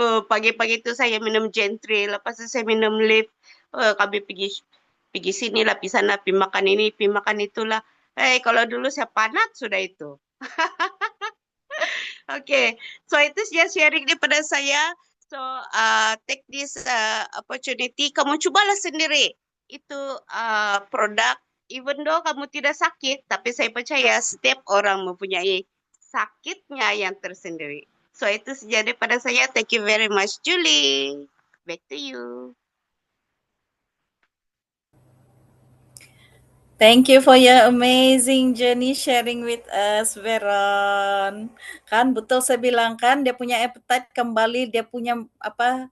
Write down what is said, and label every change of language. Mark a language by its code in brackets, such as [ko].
[ms] Pagi-pagi tu saya minum Gen3, lepas tu saya minum LIV. Kami pergi sini lah, pergi sana, pergi makan ini, pergi makan itulah. Kalau dulu saya panat sudah itu. Okay, so itu saja sharing daripada saya. [en] So, take this opportunity. [ms] Kamu cubalah sendiri. Itu produk, [en] even though [ms] kamu tidak sakit, tapi saya percaya setiap orang mempunyai sakitnya yang tersendiri. So, itu saja daripada saya. [en] Thank you very much, Julie. Back to you. Thank you for your amazing journey sharing with us, Veron. [ms] Kan betul saya bilang kan, dia punya appetite kembali, dia punya apa?